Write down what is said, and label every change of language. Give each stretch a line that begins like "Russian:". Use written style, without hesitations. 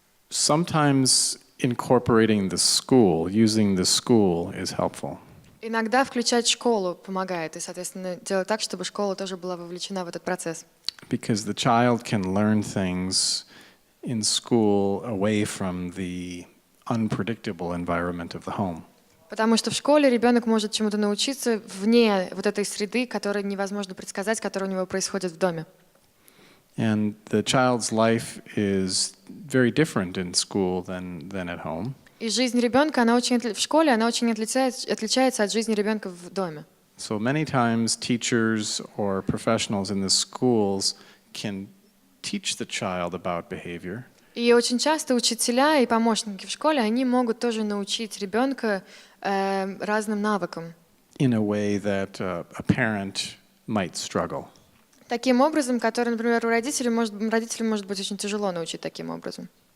English: Sometimes incorporating the school, using the school is helpful.
Russian: Иногда включать школу помогает, и, соответственно, делать так, чтобы школа тоже была вовлечена в этот процесс.
English: Because the child can learn things in school away from the unpredictable environment of the home.
Russian: Потому что в школе ребенок может чему-то научиться вне вот этой среды, которую невозможно предсказать, которая у него происходит в доме.
English: And the child's life is very different in school than at home.
Russian: И жизнь ребенка, в школе, она очень отличается от жизни ребенка в доме.
English: So many times teachers or professionals in the schools can teach the child about behavior.
Russian: И очень часто учителя и помощники в школе, они могут тоже научить ребенка разным навыкам.
English: In a way that a parent might struggle.
Russian: Таким образом, который, например, родителям может быть очень тяжело научить таким образом.